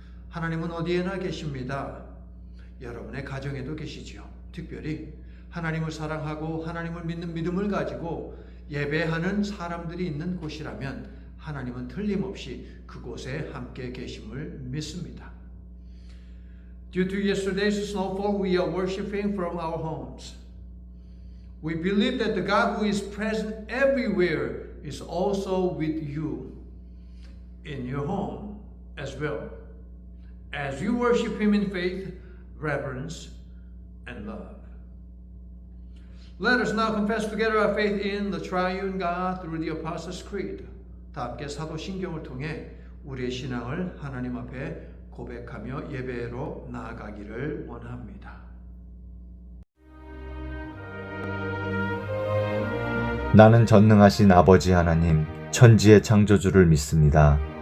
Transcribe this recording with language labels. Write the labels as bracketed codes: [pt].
[ko] 하나님은 어디에나 계십니다. 여러분의 가정에도 계시지요. 특별히 하나님을 사랑하고 하나님을 믿는 믿음을 가지고 예배하는 사람들이 있는 곳이라면 하나님은 틀림없이 그곳에 함께 계심을 믿습니다. [en] Due to yesterday's snowfall, we are worshiping from our homes. We believe that the God who is present everywhere is also with you in your home as well, as you worship Him in faith, reverence, and love. Let us now confess together our faith in the triune God through the Apostles' Creed. [ko] 다 함께 사도신경을 통해 우리의 신앙을 하나님 앞에 고백하며 예배로 나아가기를 원합니다. 나는 전능하신 아버지 하나님, 천지의 창조주를 믿습니다.